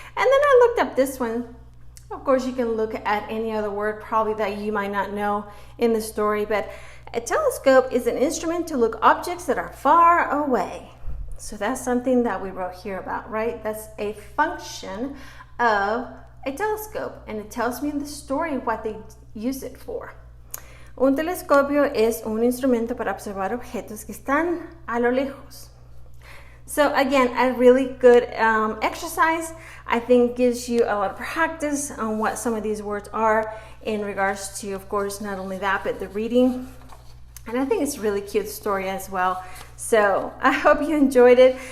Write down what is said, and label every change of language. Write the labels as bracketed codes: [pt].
[en] And then I looked up this one. Of course, you can look at any other word probably that you might not know in the story, but a telescope is an instrument to look objects that are far away. So that's something that we wrote here about, right? That's a function of a telescope, and it tells me in the story what they use it for. [es] Un telescopio es un instrumento para observar objetos que están a lo lejos. [en] So again, a really good exercise. I think gives you a lot of practice on what some of these words are in regards to, of course, not only that, but the reading. And I think it's a really cute story as well. So I hope you enjoyed it.